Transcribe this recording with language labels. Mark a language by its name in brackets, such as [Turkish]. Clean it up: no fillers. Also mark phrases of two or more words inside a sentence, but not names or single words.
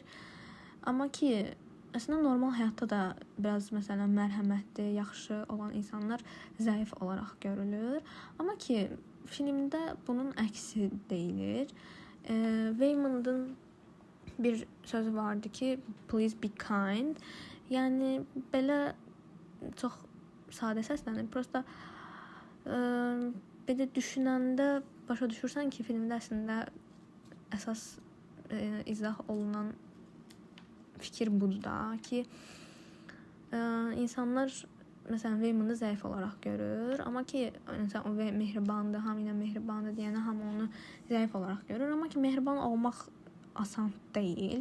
[Azerbaijani] Amma ki, əslində normal həyatda da biraz məsələn mərhəmətli, yaxşı olan insanlar zəif olaraq görülür. Amma ki, filmdə bunun əksi deyilir. Waymond'un bir sözü vardı ki, [English] please be kind. [Azerbaijani] Yəni belə çox sadə səslənir. Prosta belə düşünəndə başa düşürsən ki, filmdə əslində əsas izah olunan fikir budur da ki, insanlar məsələn Waymondu zəif olaraq görür, amma ki, insan o mehribandır, hamı ilə mehribandır deyənə hamı onu zəif olaraq görür, amma ki, mehriban olmaq asan deyil.